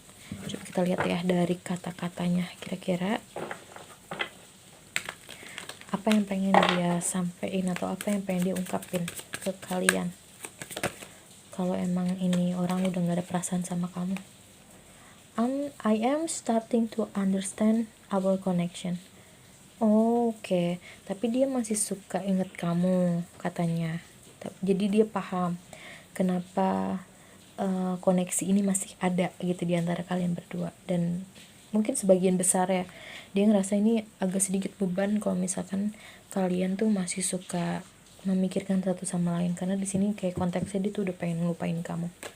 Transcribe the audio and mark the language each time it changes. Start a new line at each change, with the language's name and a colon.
Indonesian: Coba kita lihat ya dari kata-katanya, kira-kira apa yang pengen dia sampein atau apa yang pengen dia ungkapin ke kalian kalau emang ini orang udah gak ada perasaan sama kamu.
English: I am starting to understand our connection.
Indonesian: Oke, tapi dia masih suka inget kamu katanya. Jadi dia paham kenapa koneksi ini masih ada gitu di antara kalian berdua. Dan mungkin sebagian besar ya dia ngerasa ini agak sedikit beban kalau misalkan kalian tuh masih suka memikirkan satu sama lain, karena di sini kayak konteksnya dia tuh udah pengen ngelupain kamu.